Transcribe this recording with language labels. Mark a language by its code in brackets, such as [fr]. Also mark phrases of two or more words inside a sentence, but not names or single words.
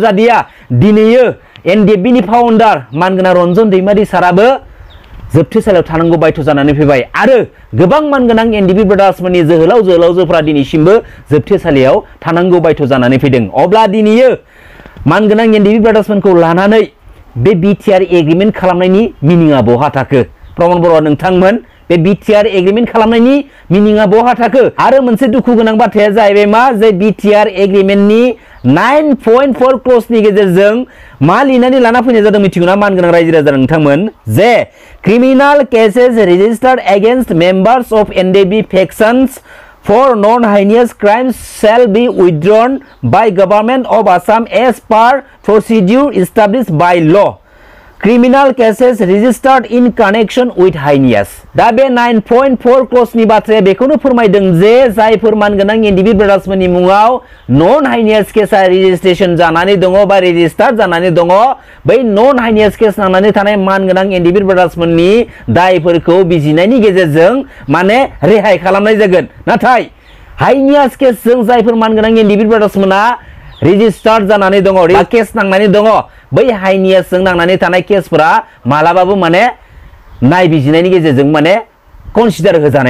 [brx] जादिया दिनै एनडिबिनि फाउन्डार मानगोनां रन्जन दैमारि साराबो जोबथेसालियाव थानांगौ बायथ' जानानै फैबाय आरो गोबां मानगोनां एनडिबि ब्रादार्समोननि जोहोलाव जोहोलावजोफोरा दिनैसिमबो जोबथेसालियाव थानांगौ बायथ' जानानै फैदों अब्ला दिनै मानगोनां एनडिबि ब्रादार्समोनखौ लानानै बे बिटिआर एग्रिमेन्ट खालामनायनि मिनिङा बहा थाखो प्रमद बर' नोंथांमोन बे बिटिआर एग्रिमेन्ट खालामनायनि मिनिङा बहा थाखो आरो मोनसे दुखु गोनां बाथ्राया जाहैबाय मा जे बिटिआर एग्रिमेन्टनि 9.4 क्लजनि गेजेरजों मा लिरनानै लाना फैनाय जादों मिथिगौना मानगोनां रायजो राजा नोंथांमोन जे [en] criminal cases registered against members of NDFB factions for non-heinous crimes shall be withdrawn by government of Assam as per procedure established by law. Criminal cases registered in connection with heinous. [brx] दा बे 9.4 क्लजनि बाथ्राया बेखौनो फोरमायदों जे जायफोर मानगोनां एनडिबि ब्रादार्समोननि मुङाव [en] नन हाइनियास [brx] केसा रेजिस्ट्रेशन जानानै दङ बा रेजिस्टार जानानै दङ बै [en] नन हाइनियास केस [brx] नांनानै थानाय मानगोनां एनडिबि ब्रादार्समोननि दायफोरखौ बिजिरनायनि गेजेरजों माने रेहाय खालामनाय जागोन नाथाय [en] हाइनियास केसजों [brx] जायफोर मानगोनां एनडिबि ब्रादार्समोना रेजिस्टार जानानै दङ केस नांनानै दङ बै हाइनियासजों नांनानै थानाय केसफोरा मालाबाबो माने नायबिजिरनायनि गेजेरजों माने कनसिडार होजानाय